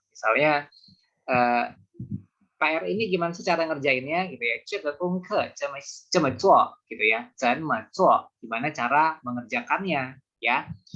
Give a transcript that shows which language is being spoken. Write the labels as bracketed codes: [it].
[id] Misalnya PR ini gimana sih cara ngerjainnya gitu ya. [zh] 这个功课这么做 [id] gitu ya. [zh] 怎么做 [id] gimana cara mengerjakannya ya.